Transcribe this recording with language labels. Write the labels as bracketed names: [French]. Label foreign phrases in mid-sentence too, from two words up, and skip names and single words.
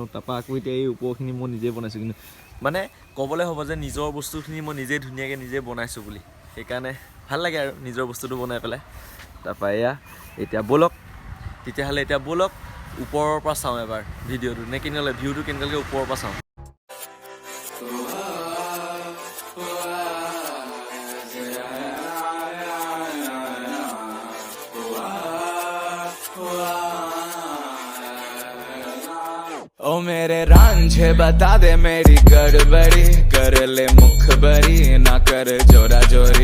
[Assamese] তাৰপৰা আকৌ এতিয়া এই ওপৰখিনি মই নিজে বনাইছোঁ। কিন্তু মানে ক'বলৈ হ'ব যে নিজৰ বস্তুখিনি মই নিজে ধুনীয়াকৈ বনাইছোঁ বুলি। সেইকাৰণে ভাল লাগে আৰু নিজৰ বস্তুটো বনাই পেলাই। তাৰপৰা এতিয়া ব'লক তেতিয়াহ'লে, ওপৰৰ পৰা চাওঁ এবাৰ ভিডিঅ'টো নে কেনেকৈ, ভিউটো কেনেকৈ ওপৰৰ পৰা চাওঁ। [Hindi] ओ मेरे रांझे बता दे मेरी गड़बड़ी, कर ले मुखबरी ना कर जोरा जोरी।